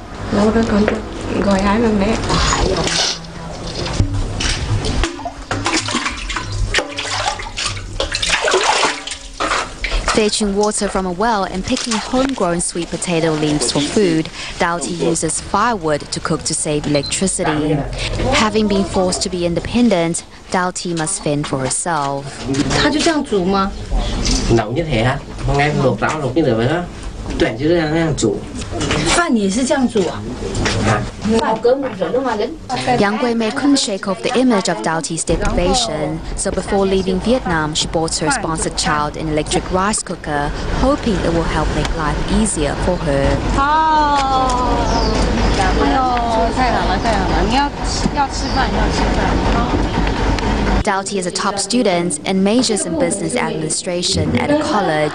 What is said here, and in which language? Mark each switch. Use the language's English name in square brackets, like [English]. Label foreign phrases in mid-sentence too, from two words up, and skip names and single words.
[English] Fetching water from a well and picking homegrown sweet potato leaves for food, Doughty uses firewood to cook to save electricity. Having been forced to be independent, Doughty must fend for herself. [Chinese] 他就这样煮吗？老 [Vietnamese] như thế hả? Hôm nay luộc rau luộc như thế vậy đó. Tuyển chứ là đang 煮. [Chinese] 饭也是这样煮啊？ [English] Yang Gui-mei couldn't shake off the image of Doughty's deprivation, so before leaving Vietnam, she bought her sponsored child an electric rice cooker, hoping it will help make life easier for her. Doughty is a top student and majors in business administration at a college.